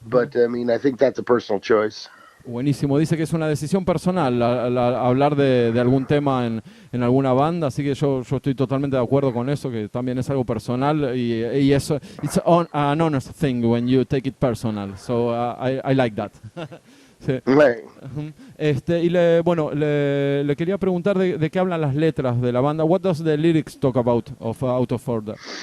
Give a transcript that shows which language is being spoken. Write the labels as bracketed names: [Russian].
[English] But I think that's a personal choice. [Spanish] Buenísimo, dice que es una decisión personal hablar de algún tema en alguna banda, así que yo estoy totalmente de acuerdo con eso, que también es algo personal y eso, [English] it's an honest thing when you take it personal, so I like that. [Spanish] Sí. [English] Right. [Spanish] Y le quería preguntar de qué hablan las letras de la banda. [English] What does the lyrics talk about of Out of Order?